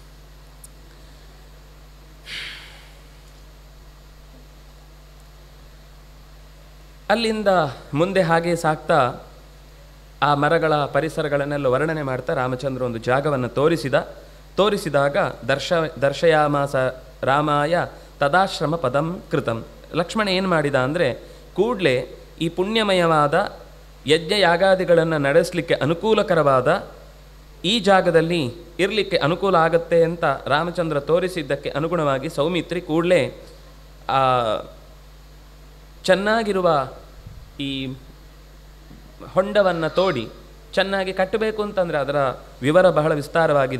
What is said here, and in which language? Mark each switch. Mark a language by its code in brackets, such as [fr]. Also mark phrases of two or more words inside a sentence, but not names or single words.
[kn] ಅಲ್ಲಿಂದ ಮುಂದೆ ಹಾಗೆ ಸಾಕ್ತಾ ಆ ಮರಗಳ ಪರಿಸರಗಳನ್ನೆಲ್ಲ ವರ್ಣನೆ ಮಾಡ್ತಾ ರಾಮಚಂದ್ರ ಒಂದು ಜಾಗವನ್ನು ತೋರಿಸಿದಾಗ [sa] ದರ್ಶಯಾಮಾಸ ರಾಮಾಯ ತದಾಶ್ರಮ ಪದಂ ಕೃತಂ. [kn] ಲಕ್ಷ್ಮಣ ಏನು ಮಾಡಿದ ಅಂದರೆ, ಕೂಡಲೇ ಈ ಪುಣ್ಯಮಯವಾದ ಯಜ್ಞ ಯಾಗಾದಿಗಳನ್ನು ನಡೆಸಲಿಕ್ಕೆ ಅನುಕೂಲಕರವಾದ ಈ ಜಾಗದಲ್ಲಿ ಇರಲಿಕ್ಕೆ ಅನುಕೂಲ ಆಗತ್ತೆ ಅಂತ ರಾಮಚಂದ್ರ ತೋರಿಸಿದ್ದಕ್ಕೆ ಅನುಗುಣವಾಗಿ ಸೌಮಿತ್ರಿ ಕೂಡಲೇ ಚೆನ್ನಾಗಿರುವ ಈ ಹೊಂಡವನ್ನು ತೋಡಿ ಚೆನ್ನಾಗಿ ಕಟ್ಟಬೇಕು ಅಂತಂದರೆ ಅದರ ವಿವರ ಬಹಳ ವಿಸ್ತಾರವಾಗಿದೆ.